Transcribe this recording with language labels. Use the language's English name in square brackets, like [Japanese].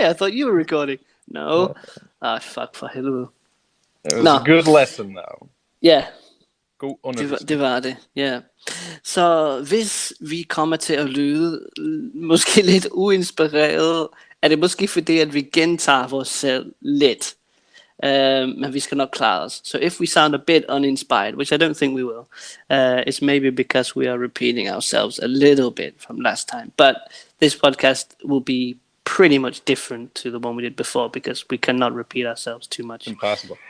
[English] I thought you were recording. No. [Danish] Fuck for helvede. [English] It was a good lesson, though. Yeah. [Danish] God undervisning. Det var det, ja. Så hvis vi kommer til at lyde måske lidt uinspireret, er det måske fordi, at vi gentager vores selv lidt. Men vi skal nok klare os. [English] So if we sound a bit uninspired, which I don't think we will, it's maybe because we are repeating ourselves a little bit from last time. But this podcast will be pretty much different to the one we did before because we cannot repeat ourselves too much. Impossible.